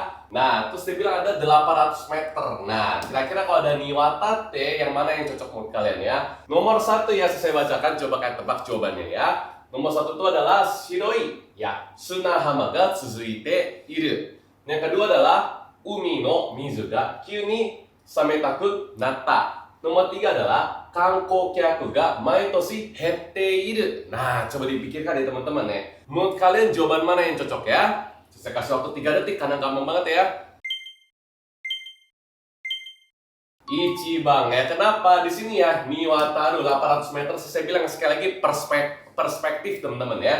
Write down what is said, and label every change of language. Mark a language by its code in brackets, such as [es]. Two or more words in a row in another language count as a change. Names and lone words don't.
[id] Nah, terus dia bilang ada 800 meter. Nah, kira-kira kalau ada niwatate, yang mana yang cocok menurut kalian ya? Nomor 1 ya, saya bacakan, coba kalian tebak jawabannya ya. Nomor 1 itu adalah shiroi ya, [ja] 砂浜が続いている. [id] Yang kedua adalah [ja] 海の水が急に冷たくなった. [id] Nomor 3 adalah [ja] 観光客が毎年減っている. [id] Nah, coba dipikirkan ya teman-teman ya. Menurut kalian jawaban mana yang cocok ya? Saya kasih waktu 3 detik karena gampang banget ya. Ichiban ya. Kenapa? Di sini ya, Niwataru 800 meter. Saya bilang sekali lagi perspektif teman-teman ya.